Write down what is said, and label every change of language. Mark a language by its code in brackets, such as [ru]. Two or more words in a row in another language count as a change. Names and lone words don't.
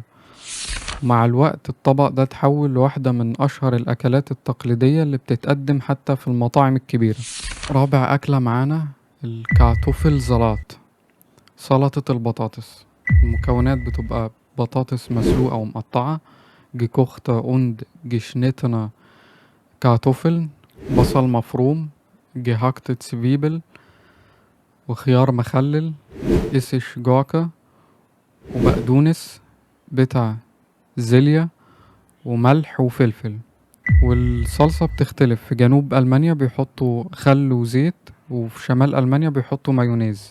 [ar] مع الوقت الطبق ده اتحول لواحدة من أشهر الأكلات التقليدية اللي بتتقدم حتى في المطاعم الكبيرة. رابع أكلة معانا [de] Kartoffelsalat, [ar] سلطة البطاطس. المكونات بتبقى بطاطس مسلوقة ومقطعة، [de] gekochte und geschnittene Kartoffeln، [ar] بصل مفروم، [de] gehackte Zwiebel، [ar] وخيار مخلل، [de] Essiggurke, [ar] وبقدونس بتاع زيليا، وملح وفلفل. والصلصة بتختلف، في جنوب ألمانيا بيحطوا خل وزيت، وفي شمال ألمانيا بيحطوا مايونيز.